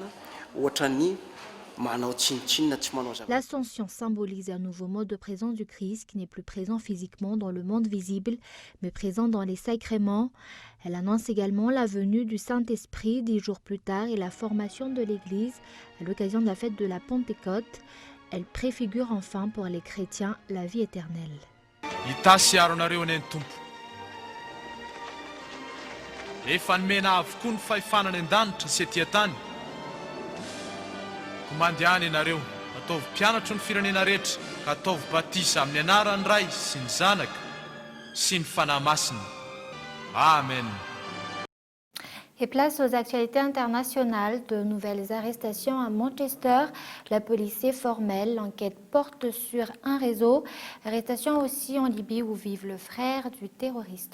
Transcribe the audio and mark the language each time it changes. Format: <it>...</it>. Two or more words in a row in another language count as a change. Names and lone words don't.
<fr>L'Ascension symbolise un nouveau mode de présence du Christ qui n'est plus présent physiquement dans le monde visible, mais présent dans les sacrements. Elle annonce également la venue du Saint-Esprit 10 jours plus tard et la formation de l'Église à l'occasion de la fête de la Pentecôte. Elle préfigure enfin pour les chrétiens la vie éternelle.</fr> <mg>Mandiany ianareo ataovy mpianatro ny firenena rehetra ka ataovy batisa amin'ny anaran'ny Ray sy ny Zanaka sy ny Fanahy Masina. Amen.</mg> <fr>Et place aux actualités internationales. De nouvelles arrestations à Manchester. La police est formelle. L'enquête porte sur un réseau. Arrestation aussi en Libye où vive le frère du terroriste.</fr>